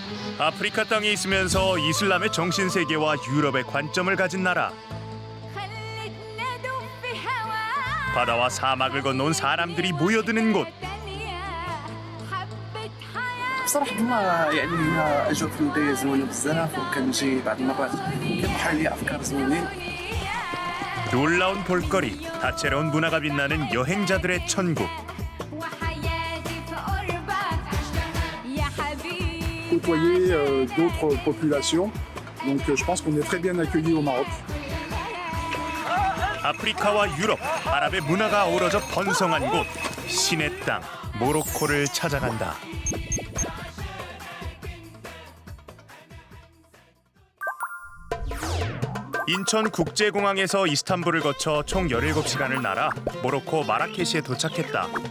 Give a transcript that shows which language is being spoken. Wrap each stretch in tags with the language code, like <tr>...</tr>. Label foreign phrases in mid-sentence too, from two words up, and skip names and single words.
<ko>아프리카 땅에 있으면서 이슬람의 정신세계와 유럽의 관점을 가진 나라. 바다와 사막을 건너온 사람들이 모여드는 곳.</ko> <ar>بصراحة هما يعني اجوا في البداية زوينة بزاف وكنجي بعض المرات كيطرحوا لي افكار زوينين.</ar> <ko>놀라운 볼거리, 다채로운 문화가 빛나는 여행자들의 천국.</ko> <fr>Côtoyer d'autres populations. Donc je pense qu'on est très bien accueillis au Maroc.</fr> <ko>아프리카와 유럽, 아랍의 문화가 어우러져 번성한 곳. 신의 땅, 모로코를 찾아간다. 인천국제공항에서 이스탄불을 거쳐 총 17시간을 날아 모로코 마라케시에 도착했다.</ko>